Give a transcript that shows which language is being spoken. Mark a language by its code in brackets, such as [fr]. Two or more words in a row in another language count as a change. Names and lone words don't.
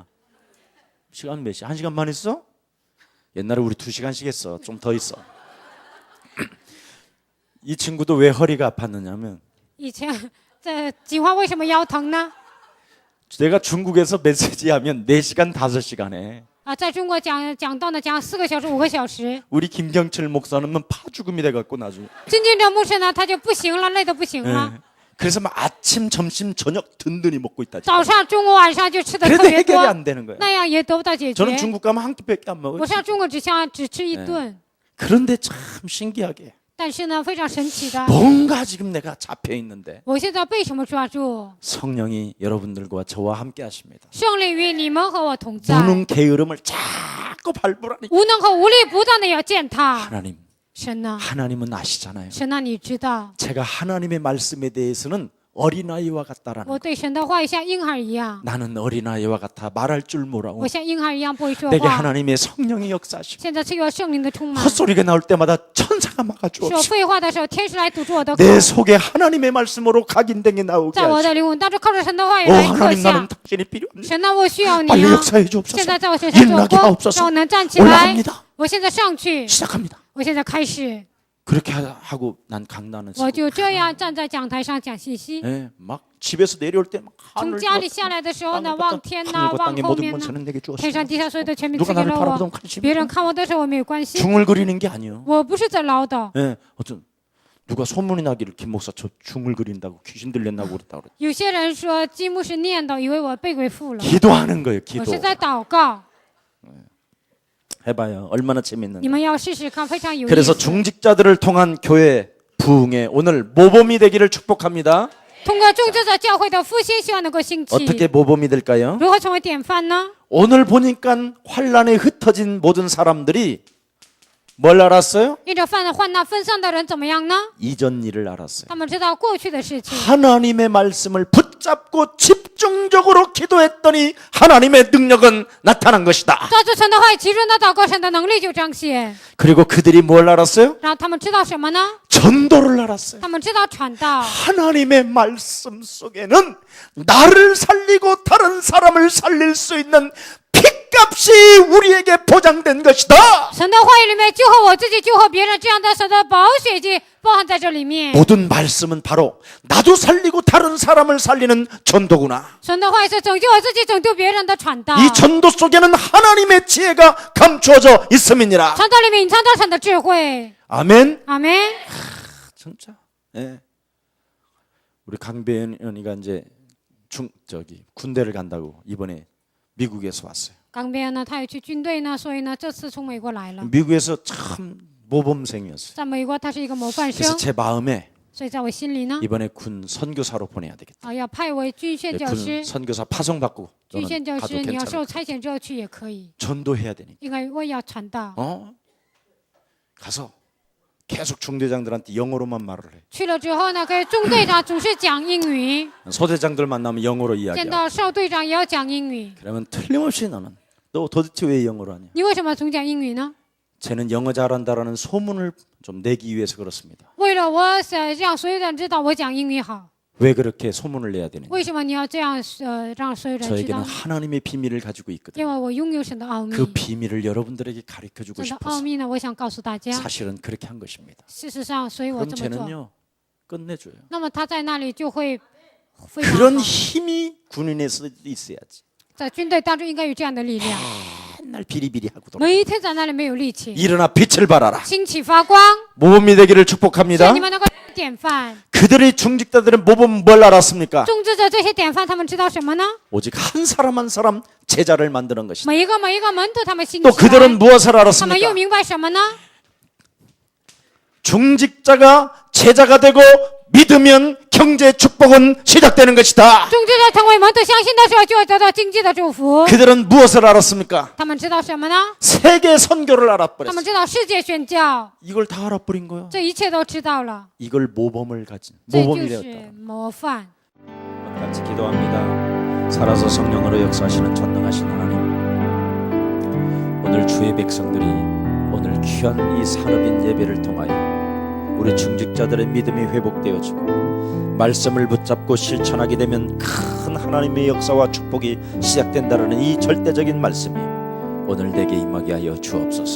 [ko] 시간 몇 시? 1시간만 했어? 옛날에 우리 2시간씩 했어. 좀 더 있어. 이 친구도 왜 허리가 아팠느냐면 [zh] 以前这计划为什么腰疼呢？ [ko] 내가 중국에서 메시지하면 4시간 5시간 해. [zh] 啊，在中国讲道呢，讲4个小时、5个小时。 [ko] 우리 김경철 목사는 파죽음이 돼갖고 나중에. [zh] 金金哲牧师呢，他就不行了，累得不行了。 [ko] 그래서 막 아침, 점심, 저녁 든든히 먹고 있다. [zh] 早上、中午、晚上就吃的特 [ko] 그래도 [zh] 别 [ko] 해결이 [zh] 多， [ko] 안 되는 거예요. [zh] 那样也得不到解决。 [ko] 저는 중국 가면 한 끼밖에 안 먹어요. [zh] 我上中国只吃一顿， [ko] 그런데 참 신기하게 [zh] 但是呢，非常神奇的， [ko] 뭔가 지금 내가 잡혀 있는데 [zh] 我现在被什么抓住？ [ko] 성령이 여러분들과 저와 함께 하십니다. [zh] 圣灵与你们和我同在， [ko] 무능 게으름을 자꾸 밟으라니. [zh] 无能和无力不断的要践踏。 [ko] 하나님, [zh] 神呢？ [ko] 하나님은 아시잖아요. [zh] 神呢？你知道， [ko] 제가 하나님의 말씀에 대해서는 어린아이와 같다라는 [zh] 我 [ko] 거. [zh] 对神的话语像婴孩一样， [ko] 나는 어린아이와 같아 말할 줄 모르고 [zh] 我像婴孩一样不会说 [ko] 내게 [zh] 话。 [ko] 하나님의 성령이 역사하시고 [zh] 现在赐给我圣灵的充满， [ko] 헛소리가 나올 때마다 천사가 [zh] 说 [ko] 막아주옵시고 [zh] 废话的时候，天使来堵住我的口， [ko] 내 속에 하나님의 말씀으로 각인되게 나오게 [zh] 在我 [ko] 하시고 [zh] 的灵魂当中靠着神的话语 [ko] 오 [zh] 来刻 [ko] 하나님 [zh] 下 [ko] 나는 。 당신이 필요합니다. [zh] 神呢，我需要你 [ko] 빨리 [zh] 啊！ [ko] 역사해 [zh] 现 [ko] 주옵소서. [zh] 在在我身上做 [ko] 일어나게 [zh] 工， [ko] 하옵소서. [zh] 让我能站起来。 [ko] 올라갑니다. [zh] 我现在上去， [ko] 시작합니다. [zh] 我现在开始， [ko] 그렇게 하고 난 강단을 [zh] 我 [ko] 서고 [zh] 就这样站在讲台上讲信息。 [ko] 예, 막 집에서 내려올 때 막 [zh] 从 [ko] 하늘 [zh] 家里下来的时候呢，望天呐， [ko] 하늘과 [zh] 望 [ko] 땅의 [zh] 后 [ko] 모든 [zh] 面呢， [ko] 권세는 내게 [zh] 天 [ko] 주었습니다. [zh] 上地下所有的权柄 [ko] 누가 [zh] 赐给 [ko] 나를 [zh] 了 [ko] 바라보던 [zh] 我。 [ko] 관심이 [zh] 别人看我的时候我没有关系， [ko] 중얼거리는 게 아니에요. [zh] 我不是在唠叨。 [ko] 예, 어떤 누가 소문이 나기를 김 목사 저 중얼거린다고 귀신 들렸나고 그랬다고 그랬. [zh] 有些人说金牧师念叨，以为我被鬼附了， [ko] 기도하는 거예요. [zh] 我 [ko] 기도. [zh] 是在祷告。 [ko] 해봐요. 얼마나 [zh] 你 [ko] 재밌는지. [zh] 们要试试看，非常有意 [ko] 그래서 [zh] 思。 [ko] 중직자들을 통한 교회 부흥에 오늘 모범이 되기를 축복합니다. [zh] 通过众职者教会的复兴，希望能够兴起。 [ko] 어떻게 모범이 될까요? [zh] 如何成为典范呢？ [ko] 오늘 보니까 환란에 흩어진 모든 사람들이 뭘 알았어요? [zh] 因着患难分散的人怎么样呢？ [ko] 이전 일을 알았어요. [zh] 他们知道过去的事情， [ko] 하나님의 말씀을 붙잡고 집중적으로 기도했더니 하나님의 능력은 나타난 것이다. [zh] 抓住神的话语，集中的祷告，神的能力就彰显。 [ko] 그리고 그들이 뭘 알았어요? [zh] 然后他们知道什么呢？ [ko] 전도를 알았어요. [zh] 他们知道传道。 [ko] 하나님의 말씀 속에는 나를 살리고 다른 사람을 살릴 수 있는 핏값이 우리에게 보장된 것이다. [zh] 神的话语里面，救活我自己，救活别人，这样的神的宝血就包含在这里面。 [ko] 모든 말씀은 바로 나도 살리고 다른 사람을 살리는 전도구나. [zh] 神的话语是拯救我自己，拯救别人的传道。 [ko] 이 전도 속에는 하나님의 지혜가 감추어져 있음이니라. [zh] 传道里面隐藏着神的智慧。 [ko] 아멘. [zh] 阿门。 [ko] 진짜. 예. 우리 강배연이가 이제 군대를 간다고 이번에 미국에서 왔어요. [zh] 港边呢，他也去军队呢，所以呢，这次从美国来了。 [ko] 미국에서 참 모범생이었어요. [zh] 在美国，他是一个模范 [ko] 그래서 [zh] 生， [ko] 제 마음에 [zh] 所以在我心里呢， [ko] 이번에 군 선교사로 보내야 되겠다. [zh] 要派为军宣教 [ko] 군 [zh] 师。 [ko] 선교사 파송받고 [zh] 军宣 [ko] 너는 [zh] 教 [ko] 가도 [zh] 师，你要 [ko] 괜찮아. [zh] 受差遣之后去也可以， [ko] 전도해야 되니까. [zh] 因为我也要传道。 [ko] 가서 계속 중대장들한테 영어로만 말을 해. [zh] 去了之后呢，跟中队长总是讲英语， [ko] 소대장들 만나면 영어로 [zh] 见 [ko] 이야기하고. [zh] 到少队长也要讲英语。 [ko] 그러면 틀림없이 너는 너 도대체 왜 영어로 하냐? [zh] 你为什么总讲英语呢？ [ko] 쟤는 영어 잘한다라는 소문을 좀 내기 위해서 그렇습니다. [zh] 为了我想让所有人知道我讲英语好。 [ko] 왜 그렇게 소문을 내야 되느냐? [zh] 为什么你要这样让所有人知 [ko] 저에게는 [zh] 道？ [ko] 하나님의 비밀을 가지고 있거든요. [zh] 因为我拥有神的奥秘， [ko] 그 비밀을 여러분들에게 가르쳐주고 [zh] 神的奥 [ko] 싶어서 [zh] 秘呢，我想告诉大家， [ko] 사실은 그렇게 한 것입니다. [zh] 事实上，所以我 [ko] 그럼 [zh] 这么做。 [ko] 쟤는요 끝내줘요. [zh] 那么他在那里就会非常 [ko] 그런 [zh] 好， [ko] 힘이 군인에서 있어야지. [zh] 在军队当中应该有这样的力量， [ko] 맨날 비리비리하고 돌아. [zh] 每一天在那里没有力气， [ko] 일어나 빛을 발하라. [zh] 兴起发光， [ko] 모범이 되기를 [zh] 愿 [ko] 축복합니다. [zh] 你们能够典范。 [ko] 그들의 중직자들은 모범 뭘 알았습니까? [zh] 种植者这些典范，他们知道什么呢？ [ko] 오직 한 sa람 한 sa람 제자를 만드는 것이다. [zh] 每一个门徒，他们兴 [ko] 또 [zh] 起来， [ko] 그들은 무엇을 [zh] 他们又 [ko] 알았습니까? [zh] 明白什么呢？ [ko] 중직자가 제자가 되고 믿으면 경제 축복은 시작되는 것이다. [zh] 种植者成为门徒，相信的时候就会得到经济的祝福。 [ko] 그들은 무엇을 알았습니까? [zh] 他们知道什么呢？ [ko] 세계 선교를 [zh] 他 [ko] 알아버렸어. [zh] 们知道世界宣教， [ko] 이걸 다 알아버린 거야. [zh] 这一切都知道了， [ko] 이걸 모범을 가진 [zh] 这 [ko] 모범이 [zh] 就 [ko] 되었다. [zh] 是模范。 [ko] 같이 기도합니다. 살아서 성령으로 역사하시는 전능하신 하나님, 오늘 주의 백성들이 오늘 귀한 이 산업인 예배를 통하여 우리 중직자들의 믿음이 회복되어지고 말씀을 붙잡고 실천하게 되면 큰 하나님의 역사와 축복이 시작된다는 이 절대적인 말씀이 오늘 내게 임하게 하여 주옵소서.